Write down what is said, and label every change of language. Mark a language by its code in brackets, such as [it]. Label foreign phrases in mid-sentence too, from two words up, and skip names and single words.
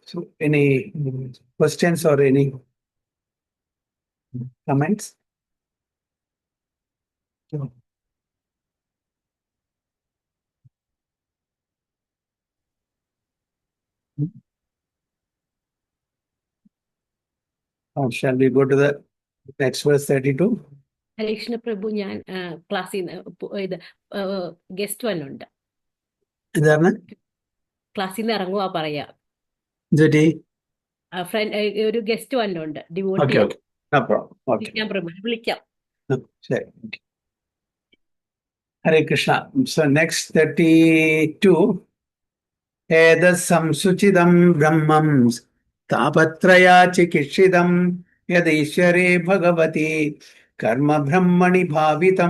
[en] So any questions or any comments? Or shall we go to the next verse 32? [ml] ഹരീഷ്ണ പ്രഭു ഞാൻ ക്ലാസ്സിൽ നിന്ന് ഇത് ഗസ്റ്റ് വന്നുണ്ട് എന്താണ് ക്ലാസ്സിൽ നിന്ന് ഇറങ്ങുവാ പറയാ ജോലി ഫ്രണ്ട് ഒരു ഗസ്റ്റ് വന്നുണ്ട് ഓക്കെ ഡിവോട്ടി [en] okay no problem okay [ml] വിളിക്കാം പ്രഭു വിളിക്കാം ശരി Hare Krishna. [en] So next 32. [sa] एतत् संसूचितं ब्रह्मं तापत्रयचिकित्सितम् यदीश्वरे भगवति कर्म ब्रह्मणि भावितम्.